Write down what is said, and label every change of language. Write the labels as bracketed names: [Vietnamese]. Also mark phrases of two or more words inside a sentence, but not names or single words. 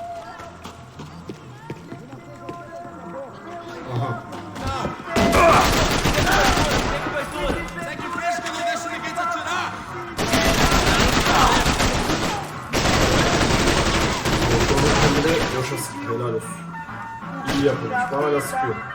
[Portuguese] Aha. Segue em frente que eu não deixo ninguém te atirar! [Turkish] Doktorun kendine boşa sıkıyor. Helal olsun. İyi yapılmış. Bana hala sıkıyor.